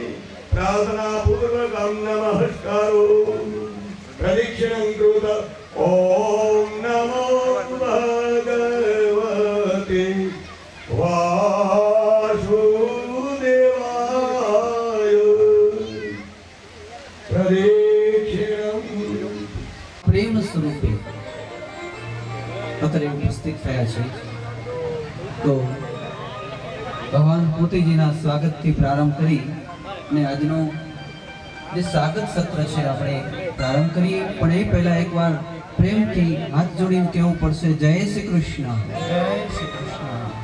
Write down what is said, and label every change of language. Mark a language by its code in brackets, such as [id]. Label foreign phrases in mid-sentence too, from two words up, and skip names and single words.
[sa] प्रार्थना पूर्वकं नमस्कारो प्रदक्षिणं कृत। ओम नमो भगवते वासुदेवाय। प्रदक्षिणं [gu] પ્રેમ સ્વરૂપે અત્યારે ઉપસ્થિત થયા છે તો ભગવાન પોતેજીના સ્વાગતથી પ્રારંભ કરી અને આજનો જે સ્વાગત સત્ર છે આપણે પ્રારંભ કરીએ, પણ એ પહેલા એકવાર પ્રેમથી હાથ જોડીને કહેવું પડશે જય શ્રી કૃષ્ણ, જય શ્રી કૃષ્ણ।